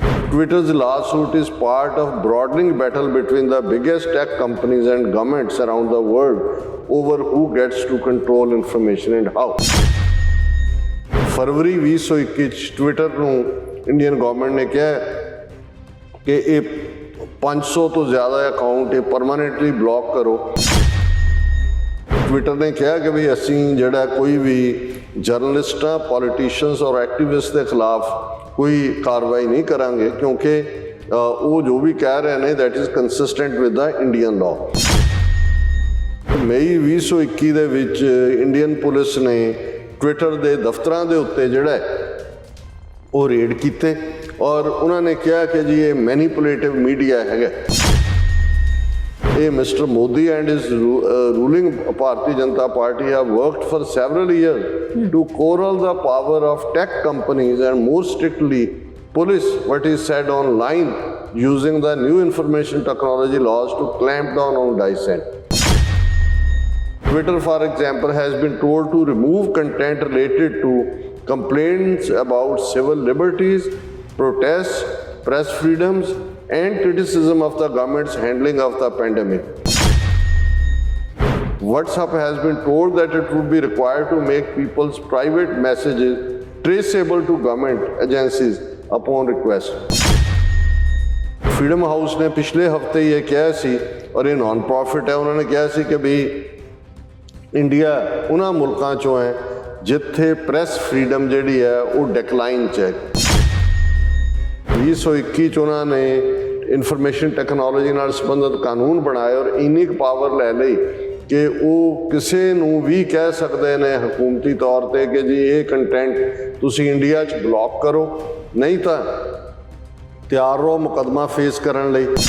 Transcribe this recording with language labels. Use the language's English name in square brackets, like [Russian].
[English] Twitter's lawsuit is part of broadening battle between the biggest tech companies and governments around the world over who gets to control information and how. [Punjabi] फरवरी 2021 ਚ Twitter ਨੂੰ Indian government ਨੇ ਕਿਹਾ ਕਿ ਇਹ 500 ਤੋਂ ਜ਼ਿਆਦਾ account ਇਹ permanently block ਕਰੋ। ਟਵਿੱਟਰ ਨੇ ਕਿਹਾ ਕਿ ਵੀ ਅਸੀਂ ਜਿਹੜਾ ਕੋਈ ਵੀ ਜਰਨਲਿਸਟਾਂ, ਪੋਲੀਟੀਸ਼ੀਅਨਸ ਔਰ ਐਕਟਿਵਿਸਟ ਦੇ ਖਿਲਾਫ ਕੋਈ ਕਾਰਵਾਈ ਨਹੀਂ ਕਰਾਂਗੇ ਕਿਉਂਕਿ ਉਹ ਜੋ ਵੀ ਕਹਿ ਰਹੇ ਨੇ [English] That is consistent with the Indian law. [Punjabi] ਮਈ 2021 ਦੇ ਵਿੱਚ ਇੰਡੀਅਨ ਪੁਲਿਸ ਨੇ ਟਵਿੱਟਰ ਦੇ ਦਫ਼ਤਰਾਂ ਦੇ ਉੱਤੇ ਜਿਹੜਾ ਉਹ ਰੇਡ ਕੀਤੇ ਔਰ ਉਹਨਾਂ ਨੇ ਕਿਹਾ ਕਿ ਜੀ ਇਹ ਮੈਨੀਪੂਲੇਟਿਵ ਮੀਡੀਆ ਹੈਗਾ। [English] ਇਹ Mr Modi and his ruling Bharatiya Janata Party have worked for several years to corral the power of tech companies and more strictly police what is said online using the new information technology laws to clamp down on dissent. Twitter, for example, has been told to remove content related to complaints about civil liberties, protests, press freedoms, and criticism of the government's handling of the pandemic. WhatsApp has been told that it would be required to make people's private messages traceable to government agencies upon request. [Hindi] Freedom House ने पिछले हफ्ते ये किया सी और ये non profit है, उन्होंने किया सी कि भी [Punjabi] ਇੰਡੀਆ ਉਹਨਾਂ ਮੁਲਕਾਂ 'ਚੋਂ ਹੈ ਜਿੱਥੇ ਪ੍ਰੈਸ ਫਰੀडम ਜਿਹੜੀ ਹੈ ਉਹ ਡਿਕਲਾਈਨ 'ਚ ਹੈ। 2021 'ਚ ਉਹਨਾਂ ਨੇ ਇਨਫੋਰਮੇਸ਼ਨ ਟੈਕਨੋਲੋਜੀ ਨਾਲ ਸੰਬੰਧਿਤ ਕਾਨੂੰਨ ਬਣਾਏ ਔਰ ਇੰਨੀ ਕੁ ਪਾਵਰ ਲੈ ਲਈ ਕਿ ਉਹ ਕਿਸੇ ਨੂੰ ਵੀ ਕਹਿ ਸਕਦੇ ਨੇ ਹਕੂਮਤੀ ਤੌਰ 'ਤੇ ਕਿ ਜੀ ਇਹ ਕੰਟੈਂਟ ਤੁਸੀਂ ਇੰਡੀਆ 'ਚ ਬਲੌਕ ਕਰੋ, ਨਹੀਂ ਤਾਂ ਤਿਆਰ ਰਹੋ ਮੁਕੱਦਮਾ ਫੇਸ ਕਰਨ ਲਈ।